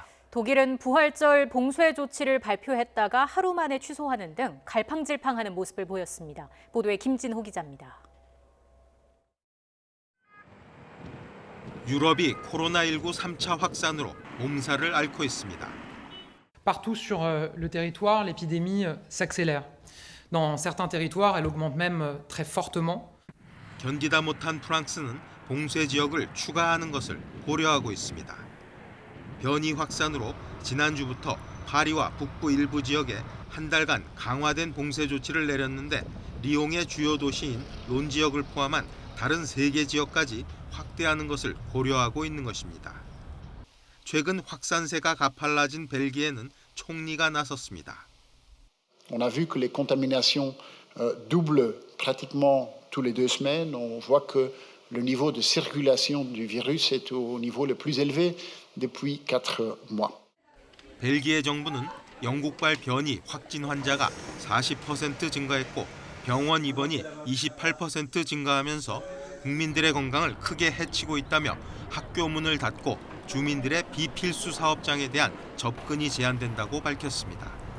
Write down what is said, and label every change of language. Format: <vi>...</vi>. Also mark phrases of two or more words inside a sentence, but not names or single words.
<ko>독일은 부활절 봉쇄 조치를 발표했다가 하루 만에 취소하는 등 갈팡질팡하는 모습을 보였습니다. 보도에 김진호 기자입니다. 유럽이 코로나19 3차 확산으로 몸살을 앓고 있습니다.</ko> <fr>Partout sur le territoire, l'épidémie s'accélère. Dans certains territoires, elle augmente même très fortement.</fr> <ko>견디다 못한 프랑스는 봉쇄 지역을 추가하는 것을 고려하고 있습니다. 변이 확산으로 지난주부터 파리와 북부 일부 지역에 한 달간 강화된 봉쇄 조치를 내렸는데 리옹의 주요 도시인 론 지역을 포함한 다른 3개 지역까지 확대하는 것을 고려하고 있는 것입니다. 최근 확산세가 가팔라진 벨기에는 총리가 나섰습니다.</ko> <fr>On a vu que les contaminations doublent pratiquement tous les 2 semaines. On voit que le niveau de circulation du virus est au niveau le plus élevé depuis 4 mois.</fr> <ko>벨기에 정부는 영국발 변이 확진 환자가 40% 증가했고 병원 입원이 28% 증가하면서 국민들의 건강을 크게 해치고 있다며 학교 문을 닫고 주민들의 비필수 사업장에 대한 접근이 제한된다고 밝혔습니다.</ko>